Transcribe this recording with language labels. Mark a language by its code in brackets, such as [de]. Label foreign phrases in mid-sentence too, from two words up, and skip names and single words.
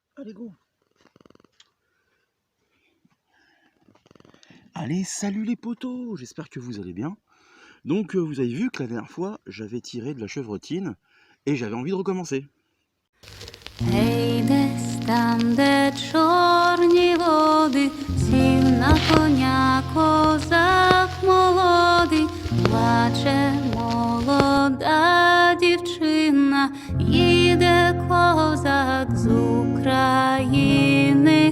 [fr] Allez, go. Allez, salut les potos, j'espère que vous allez bien. Donc vous avez vu que la dernière fois, j'avais tiré de la chevrotine et j'avais envie de recommencer. [uk] Гей, десь там, де чорні води, сів на коня козак молодий, плаче молода дівчина, їде козак з України.